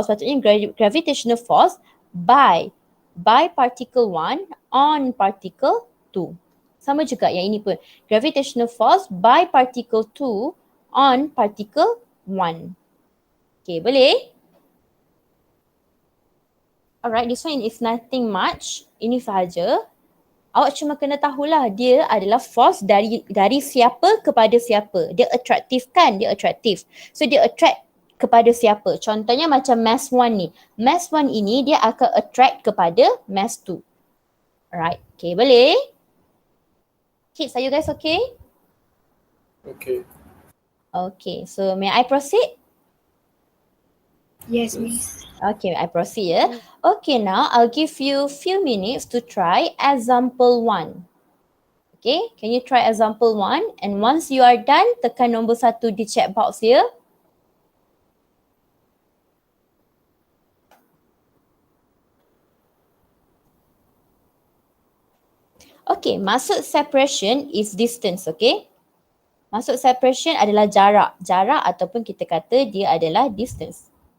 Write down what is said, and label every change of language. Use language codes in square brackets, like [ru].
[ms] Sepatutnya [en] gravitational force by particle 1 on particle 2. [ms] Sama juga yang ini pun. [en] Gravitational force by particle 2 on particle 1. Okay, [ms] boleh? [en] Alright, this one is nothing much. [ms] Ini sahaja. Awak cuma kena tahulah dia adalah force dari siapa kepada siapa. Dia attractive kan? Dia attractive. [en] So [ms] dia attract kepada siapa? Contohnya macam mass 1 ni. Mass 1 ini dia akan attract kepada mass 2. [en] Alright, okay, [ms] boleh? [en] Kids, are you guys okay? Okay. Okay, so may I proceed? Yes, Miss. Okay, I proceed ya. Okay, now I'll give you few minutes to try example 1. Okay, can you try example 1? And once you are done, [ms] tekan nombor 1 di [en] chat box here. Okay, [ms] maksud [en] separation is distance, okay? [ms] Maksud separation adalah jarak. Jarak ataupun kita kata dia adalah distance.